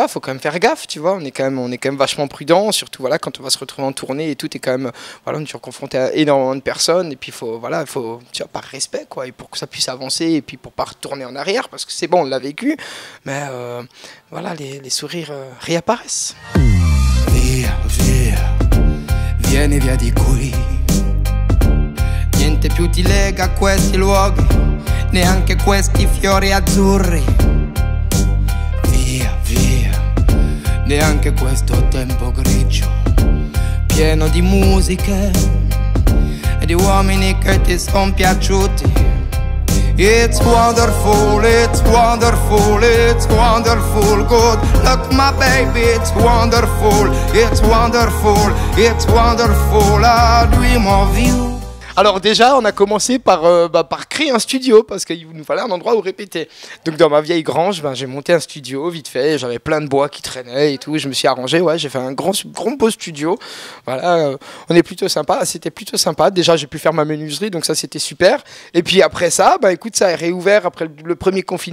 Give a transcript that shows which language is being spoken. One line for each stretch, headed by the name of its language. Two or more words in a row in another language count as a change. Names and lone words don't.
French: Il faut quand même faire gaffe, tu vois. On est quand même vachement prudent, surtout voilà quand on va se retrouver en tournée et tout est quand même voilà, on est toujours confronté à énormément de personnes et puis il faut tu vois, par respect quoi, et pour que ça puisse avancer et puis pour pas retourner en arrière parce que c'est bon, on l'a vécu, mais voilà, les sourires réapparaissent.
Italian: Via, via, vieni via di qui. Niente più ti lega a questi luoghi, neanche questi fiori azzurri. Via, via, neanche questo tempo grigio, pieno di musiche e di uomini che ti son piaciuti.
English: It's wonderful, it's wonderful, it's wonderful, good luck my baby, it's wonderful, it's wonderful, it's wonderful, I dream of you.
French: Alors déjà, on a commencé par créer un studio parce qu'il nous fallait un endroit où répéter. Donc dans ma vieille grange, j'ai monté un studio vite fait. J'avais plein de bois qui traînaient et tout. Je me suis arrangé, ouais, j'ai fait un grand beau studio. Voilà, on est plutôt sympa. C'était plutôt sympa. Déjà, j'ai pu faire ma menuiserie, donc ça c'était super. Et puis après ça, écoute, ça a réouvert après le premier confinement.